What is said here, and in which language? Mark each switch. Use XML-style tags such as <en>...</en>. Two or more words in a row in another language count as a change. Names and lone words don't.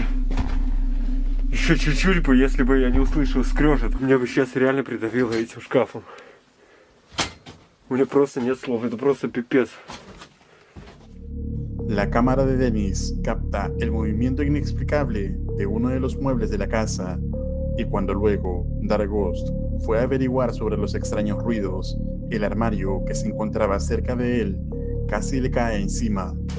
<ru>Еще чуть-чуть бы, если бы я не услышал скрежет, меня бы сейчас реально придавило этим шкафом. У меня просто нет слов, это просто пипец.</ru> <es>La cámara de Dennis capta el movimiento inexplicable de uno de los muebles de la casa y cuando luego Dark Ghost fue a averiguar sobre los extraños ruidos, el armario que se encontraba cerca de él casi le cae encima.</es>